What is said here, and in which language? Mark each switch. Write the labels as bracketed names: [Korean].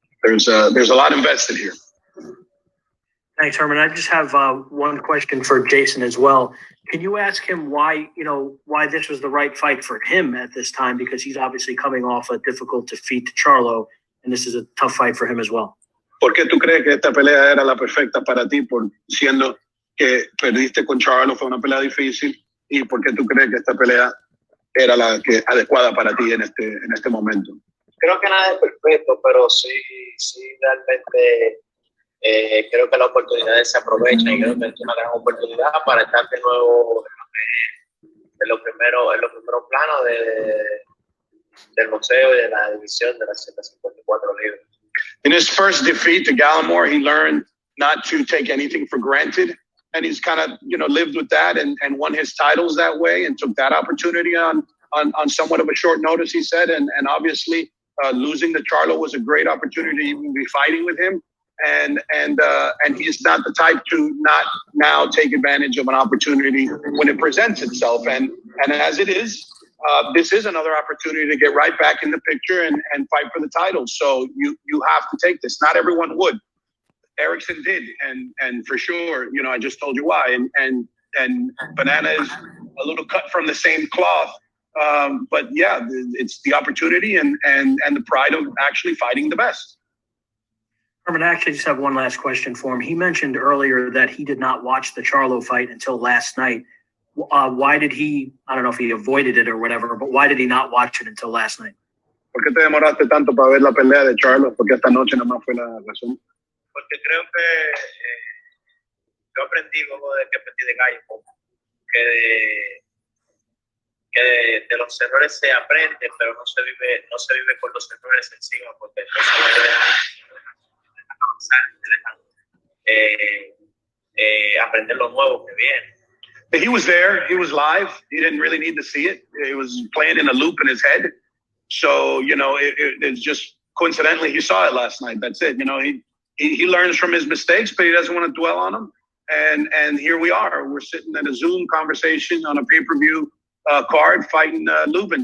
[English] There's a lot invested here. Thanks, Herman. I just have one question for Jason as well. Can you ask him why this was the right fight for him at this time? Because he's obviously coming off a difficult defeat to Charlo, and this is a tough fight for him as well. [Spanish] ¿Por qué tú crees que esta pelea era la perfecta para ti, siendo que perdiste con Charlo, fue una pelea difícil? ¿Y por qué tú crees que esta pelea era la adecuada para ti en este momento? Creo que nada es perfecto, pero sí realmente creo que las oportunidades se aprovechan, y creo que es una gran oportunidad para estar de nuevo en los primeros planos del boxeo y de la división de las 154 libras. [English] In his first defeat to Gallimore, he learned not to take anything for granted, and he's kind of lived with that and won his titles that way, and took that opportunity on somewhat of a short notice, he said, and obviously. Losing to Charlo was a great opportunity to even be fighting with him, and he's not the type to not now take advantage of an opportunity when it presents itself. And as it is, this is another opportunity to get right back in the picture and fight for the title. So you have to take this. Not everyone would. Erickson did, and for sure, I just told you why. And Banana is a little cut from the same cloth. But yeah, it's the opportunity and the pride of actually fighting the best. Herman, I actually just have one last question for him. He mentioned earlier that he did not watch the Charlo fight until last night. Why did he, I don't know if he avoided it or whatever, but why did he not watch it until last night? [Spanish] ¿Por qué te demoraste tanto para ver la pelea de Charlo? Porque esta noche nomás fue la razón. porque creo que yo aprendí luego de que aprendí de Gallo que de los errores se aprende, pero no se vive con los errores encima, porque los errores dejan avanzar, te dejan aprender lo nuevo que viene. [English] He was there. He was live. He didn't really need to see it. It was playing in a loop in his head. So, it's just coincidentally he saw it last night. That's it. He learns from his mistakes, but he doesn't want to dwell on them. And here we are. We're sitting in a Zoom conversation on a pay-per-view card fighting Lubin.